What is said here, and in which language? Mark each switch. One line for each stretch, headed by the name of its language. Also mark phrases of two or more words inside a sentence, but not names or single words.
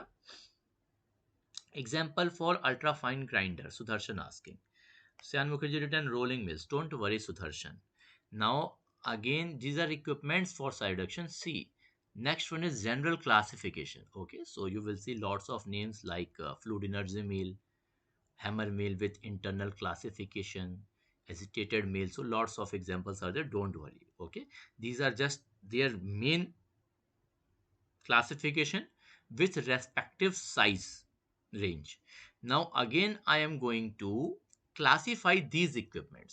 English: Example for ultra fine grinder, Sudarshan asking. Syan Mukherjee written rolling mills. Don't worry, Sudarshan. Now, again, these are equipments for side reduction. See, next one is general classification. Okay, so you will see lots of names like fluid energy mill, hammer mill with internal classification, hesitated mill. So, lots of examples are there. Don't worry. Okay, these are just their main classification with respective size range. Now again I am going to classify these equipment.